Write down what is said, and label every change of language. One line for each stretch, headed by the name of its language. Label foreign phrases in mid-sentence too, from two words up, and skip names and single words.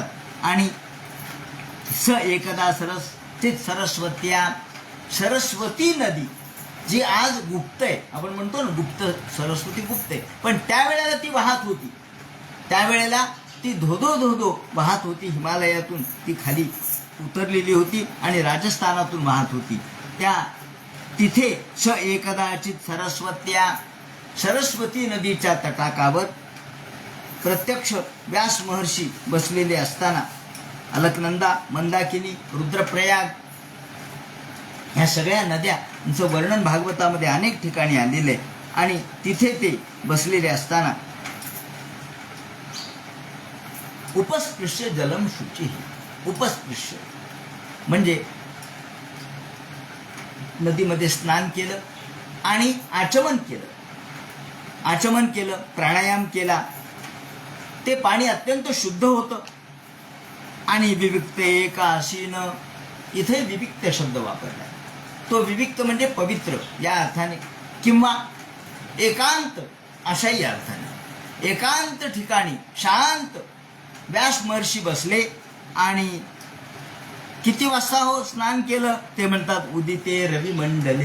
Marathi: आणि
Sanskrit: स एकदा सरस्वत्या,
Marathi: सरस्वती नदी जी आज गुप्त आहे, आपण म्हणतो ना गुप्त, सरस्वती गुप्त आहे, पण त्यावेळेला ती वाहत होती, त्यावेळेला ती धोधो धोधो वाहत होती, हिमालयातून ती खाली उतरलेली होती आणि राजस्थानातून वाहत होती. त्या तिथे
Sanskrit: स एकदाचित सरस्वत्या,
Marathi: सरस्वती नदीच्या तटाकावर प्रत्यक्ष व्यास महर्षी बसलेले असताना अलकनंदा, मंदाकिनी, रुद्रप्रयाग ह्या सगळ्या नद्यांचं वर्णन भागवतामध्ये अनेक ठिकाणी आलेलं आहे. आणि तिथे ते बसलेले असताना
Sanskrit: उपस्पृश्य जलम शुची,
Marathi: उपस्पृश्य म्हणजे नदीमध्ये स्नान केलं आणि आचमन केलं, प्राणायाम केला, ते पाणी अत्यंत शुद्ध होतं. आणि
Sanskrit: विविक्त एकाशीन,
Marathi: इथे विविक्त शब्द वापरला, तो विविक्त म्हणजे पवित्र या अर्थाने, किंवा एकांत अशाही अर्थाने एकांत ठिकाणी शांत व्यास महर्षी बसले आणि किती वाजता हो स्नान केलं ते म्हणतात
Sanskrit: उदिते रवी मंडले.